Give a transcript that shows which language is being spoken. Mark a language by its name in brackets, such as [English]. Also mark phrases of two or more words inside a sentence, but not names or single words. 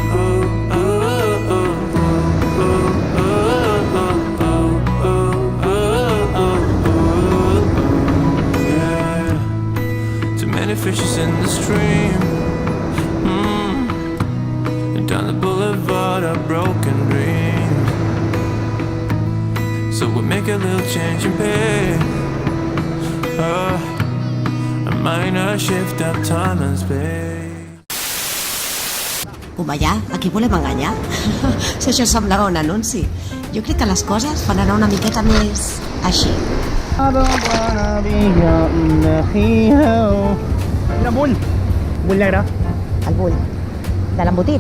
[English] Fishes in the stream, and down the boulevard of broken dreams. so we'll make a little change and pay. A minor shift of time and space. [Catalan] Home, ja, a qui volem enganyar? Si això semblava un anunci. Jo crec que les coses van anar una miqueta més així. Mira, bull. Bull negre. El bull. De l'embotit.